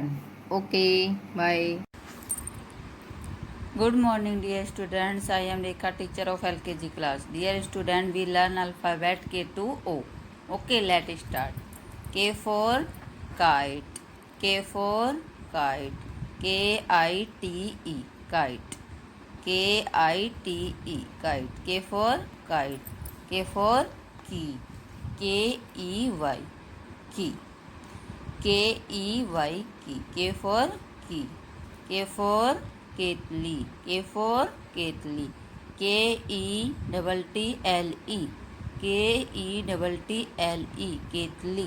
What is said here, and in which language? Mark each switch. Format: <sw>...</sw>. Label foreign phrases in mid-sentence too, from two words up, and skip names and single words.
<en>Okay, bye. Good morning dear students, I am Rekha, teacher of LKG class. Dear student, we learn alphabet K to O. Okay, let's start. K for kite. K for kite. K-I-T-E, kite. K-I-T-E, kite. K for kite. K for key. K-E-Y, key. K-E-Y, key. K for key. K for kettle. K for kettle. K-E-T-T-L-E. K-E-T-T-L-E, kettle.</en>